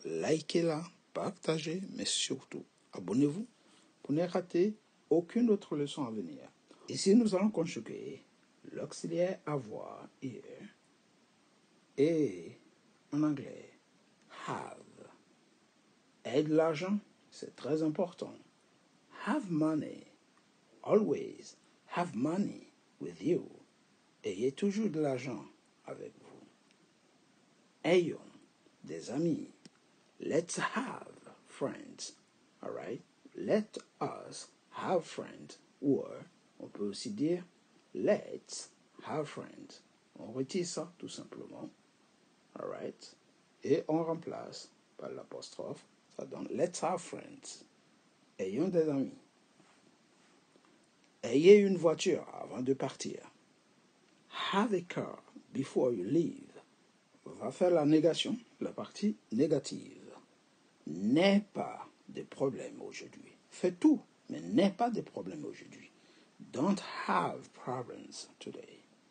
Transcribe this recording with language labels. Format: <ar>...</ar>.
<fr>Likez-la, partagez, mais surtout, abonnez-vous pour ne rater aucune autre leçon à venir. Ici, nous allons conjuguer l'auxiliaire avoir, here, et en anglais, have. Et de l'argent, c'est très important.</fr> <en>Have money. Always have money with you.</en> <fr>Ayez toujours de l'argent avec vous. Ayons des amis.</fr> <en>Let's have friends. All right? Let us have friends.</en> <fr>Ou on peut aussi dire</fr> <en>let's have friends.</en> <fr>On retire ça tout simplement.</fr> <en>All right?</en> <fr>Et on remplace par l'apostrophe. Ça donne</fr> <en>let's have friends.</en> <fr>Ayons des amis. Ayez une voiture avant de partir.</fr> <en>Have a car before you leave.</en> <fr>On va faire la négation, la partie négative. N'aie pas de problème aujourd'hui. Fais tout, mais n'aie pas de problème aujourd'hui.</fr> <en>Don't have problems today.</en>